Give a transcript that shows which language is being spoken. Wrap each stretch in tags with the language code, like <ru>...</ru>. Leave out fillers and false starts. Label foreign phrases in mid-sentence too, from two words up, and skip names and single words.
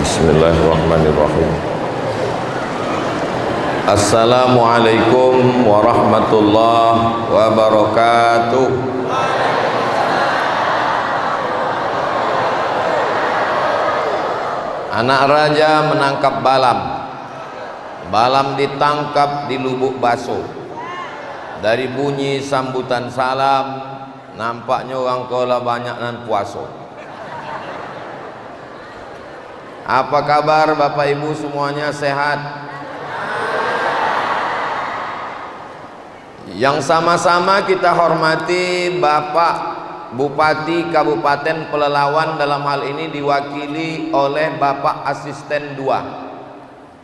<ar>بسم الله الرحمن الرحيم. السلام عليكم ورحمة الله وبركاته.</ar> <id>Anak raja menangkap balam. Balam ditangkap di lubuk baso. Dari bunyi sambutan salam, nampaknya orang kola banyak nan puasa. Apa kabar Bapak Ibu semuanya, sehat? Yang sama-sama kita hormati Bapak Bupati Kabupaten Pelalawan, dalam hal ini diwakili oleh Bapak Asisten 2.</id>